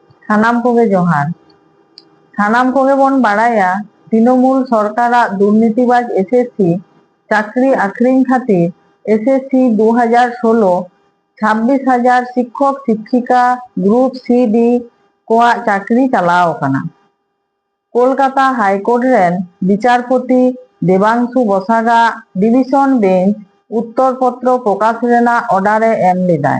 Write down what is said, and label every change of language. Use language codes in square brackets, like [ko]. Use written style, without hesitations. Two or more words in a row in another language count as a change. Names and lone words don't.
[sat] सानाम कोगे जोहार। सानाम कोगे बन बाड़ाया तृणमूल सरकारा दुर्नीतिबाज एसएससी चाकरी आखरिंग खातिर एसएससी 2016 26,000 शिक्षक शिक्षिका ग्रुप सी डी कोआ चाकरी चलाओ कना। कोलकाता हाईकोर्ट रेन विचारपति देवांशु बसागा डिविशन बेंच उत्तर पत्र प्रकाश रेना अर्डारे एम लेदाय।